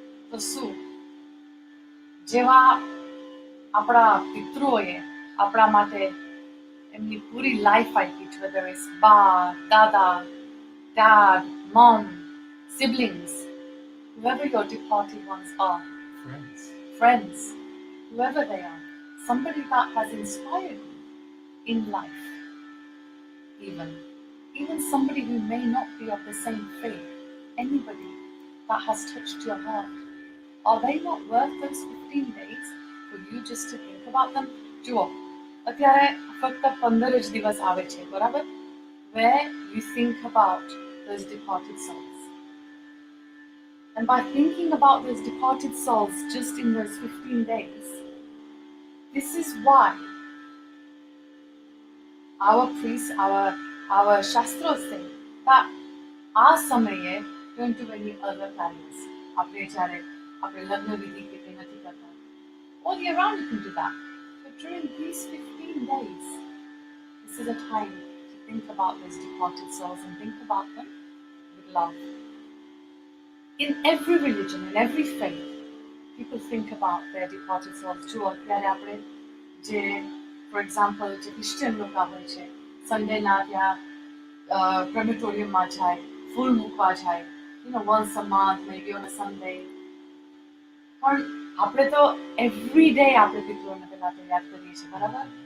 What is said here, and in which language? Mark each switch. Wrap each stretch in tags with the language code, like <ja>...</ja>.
<gu>તો શું જેવા આપણા પિતૃઓએ આપણા માટે એમની પૂરી લાઈફ આપી છે,</gu> <en>whether it's બા, દાદા, dad, mom, siblings, whoever your departed ones are, friends, whoever they are, somebody that has inspired you in life, even somebody who may not be of the same faith, anybody that has touched your heart, are they not worth those 15 days for you just to think about them?</en> <gu>જુઓ, અત્યારે ફક્ત 15 જ દિવસ આવે છે, બરાબર?</gu> <en>Where you think about those departed souls. And by thinking about those departed souls just in those 15 days, this is why our priests, our Shastras say that</en> <gu>આ સમયે</gu> <en>don't do any other carries.</en> <gu>આપણે જ્યારે આપણે લગ્ન વિધિ કે કંઈ નથી કરતા.</gu> <en>All year round you can do that. But during these 15 days, this is a time to think about those departed souls and think about them with love. In every religion, in every faith, people think about their departed souls.</en> <gu>જુઓ, અત્યારે આપણે જે for example, જે Christian લોકો હોય છે, સન્ડેના ત્યાં ક્રેમેટોરિયમમાં જાય, ફૂલ મૂકવા જાય,</gu> <en>once a month, maybe on a Sunday.</en> <gu>પણ આપણે તો</gu> <en>every day</en> <gu>આપણે પિતૃઓને પહેલા તો યાદ કરીએ છીએ, બરાબર?</gu>